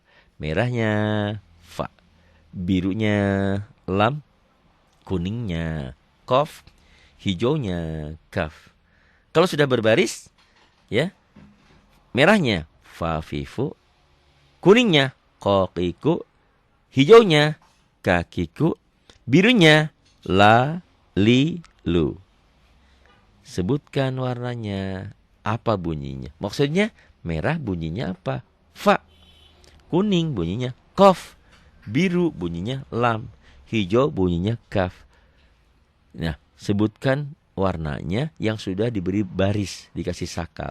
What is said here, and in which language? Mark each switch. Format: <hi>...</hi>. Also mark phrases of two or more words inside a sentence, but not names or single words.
<id>Merahnya fa, birunya lam, kuningnya kof, hijaunya kaf. Kalau sudah berbaris, ya, merahnya fa fifu, kuningnya kokiku, hijaunya kakiku, birunya la li lu. Sebutkan warnanya, apa bunyinya. Maksudnya merah bunyinya apa? Fa. Kuning bunyinya kof. Biru bunyinya lam. Hijau bunyinya kaf. Nah, sebutkan warnanya yang sudah diberi baris, dikasih sakal.</id>